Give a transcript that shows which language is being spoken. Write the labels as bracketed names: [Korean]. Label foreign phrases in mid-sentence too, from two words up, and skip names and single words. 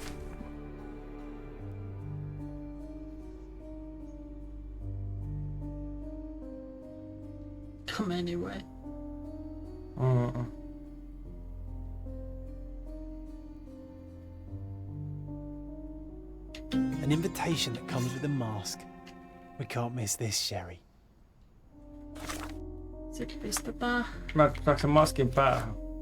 [English] Come anyway. An invitation that comes with a mask. We can't miss this, Sherry. [Finnish] Sitten pistetään. Mä saanko sen maskin päähän?